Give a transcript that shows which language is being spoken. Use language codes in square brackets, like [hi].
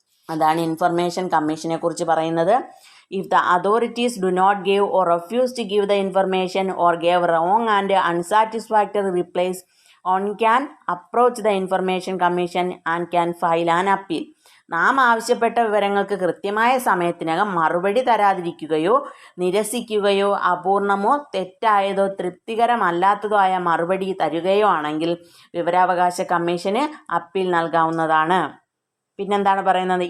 [ml] അതാണ് ഇൻഫർമേഷൻ കമ്മീഷനെ കുറിച്ച് പറയുന്നത്. [en] If the authorities do not give or refuse to give the information or give wrong and unsatisfactory replies, one can approach the Information Commission and can file an appeal. [ml] നാം ആവശ്യപ്പെട്ട വിവരങ്ങൾക്ക് കൃത്യമായ സമയത്തിനകം മറുപടി തരാതിരിക്കുകയോ നിരസിക്കുകയോ അപൂർണമോ തെറ്റായതോ തൃപ്തികരമല്ലാത്തതോ ആയ മറുപടി തരികയോ ആണെങ്കിൽ വിവരാവകാശ കമ്മീഷന് അപ്പീൽ നൽകാവുന്നതാണ്. പിന്നെന്താണ് പറയുന്നത്?